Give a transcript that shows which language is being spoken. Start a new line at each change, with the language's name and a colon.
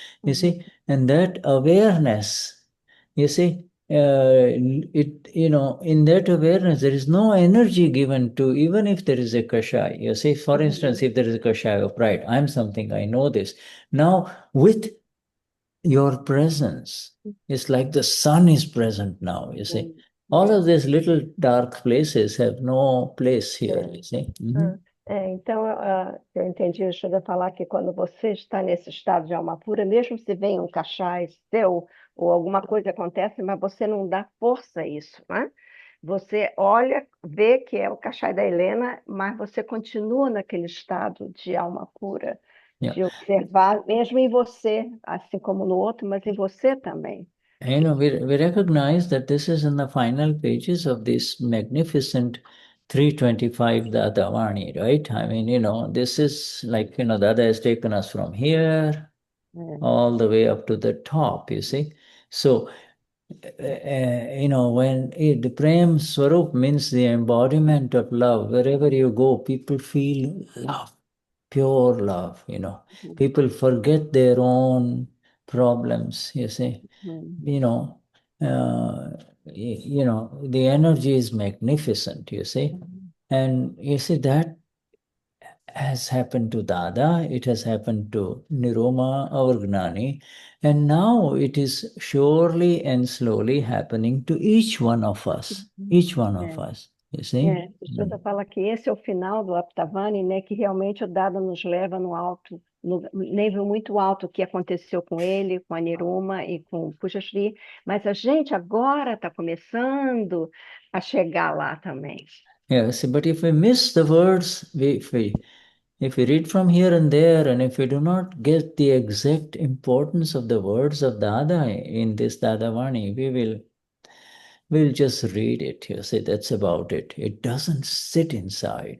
English: You see, and that awareness, you see, in that awareness, there is no energy given to, even if there is a kashai. You see, for instance, if there is a kashai of pride, I'm something, I know this. Now, with your presence, it's like the sun is present now, you see. All of these little dark places have no place here, you see.
Portuguese: Então, eu entendi o Shuddha falar que quando você está nesse estado de alma pura, mesmo se vem um cachai seu ou alguma coisa acontece, mas você não dá força a isso, né? Você olha, vê que é o cachai da Helena, mas você continua naquele estado de alma pura, de observar, mesmo em você, assim como no outro, mas em você também.
English: We recognize that this is in the final pages of this magnificent 325 Dadavani, right? I mean, this is like, Dada has taken us from here all the way up to the top, you see. So, when the Prem Swarup means the embodiment of love, wherever you go, people feel love, pure love, People forget their own problems, you see. The energy is magnificent, you see. And you see, that has happened to Dada, it has happened to Niroma, our Gnani, and now it is surely and slowly happening to each one of us, you see.
Portuguese: Shuddha fala que esse é o final do Aptavani, né, que realmente o Dada nos leva no alto, no nível muito alto que aconteceu com ele, com a Niruma e com o Pujashri, mas a gente agora está começando a chegar lá também.
English: Yes, but if we miss the words, if we read from here and there, and if we do not get the exact importance of the words of Dada in this Dadavani, we'll just read it. You see, that's about it. It doesn't sit inside.